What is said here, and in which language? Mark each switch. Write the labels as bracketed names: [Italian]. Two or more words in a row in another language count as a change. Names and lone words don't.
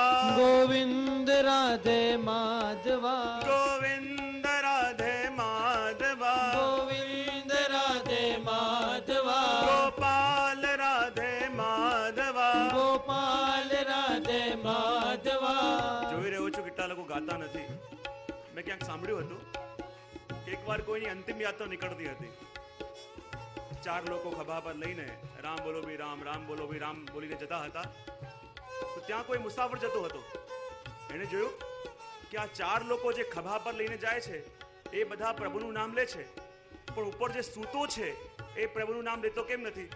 [Hindi] गोविंद राधे माधवा, गोविंद राधे माधवा, गोविंद राधे माधवा, गोपाल राधे माधवा, गोपाल [Gujarati] ગાતા નથી. મેં ક્યાંક સાંભળ્યું હતું કે એકવાર કોઈની અંતિમ યાત્રા નીકળતી હતી. 4 લોકો ખભા પર લઈને [Hindi] राम बोलो भी राम, राम बोलो भी राम [Gujarati] બોલીને જતા હતા. તો ત્યાં કોઈ મુસાફર જતો હતો. એને જોયું કે આ 4 લોકો જે ખભા પર લઈને જાય છે એ બધા પ્રભુનું નામ લે છે, પણ ઉપર જે સૂતો છે એ પ્રભુનું નામ લેતો કેમ નથી?